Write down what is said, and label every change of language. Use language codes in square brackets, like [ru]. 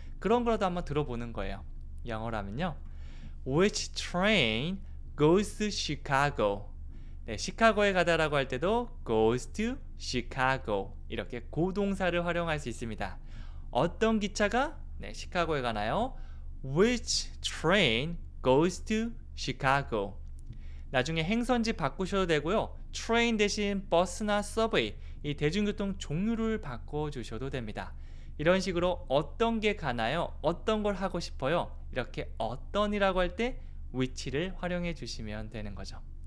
[ko] 그런 거라도 한번 들어보는 거예요. 영어로 하면요. [en] Which train goes to Chicago? [ko] 네, 시카고에 가다라고 할 때도 [en] goes to Chicago. [ko] 이렇게 고동사를 활용할 수 있습니다. 어떤 기차가 시카고에 가나요? [en] Which train goes to Chicago? [ko] 나중에 행선지 바꾸셔도 되고요. train 대신 버스나 subway, 이 대중교통 종류를 바꿔주셔도 됩니다. 이런 식으로 어떤 게 가나요? 어떤 걸 하고 싶어요? 이렇게 어떤이라고 할 때 which를 활용해 주시면 되는 거죠.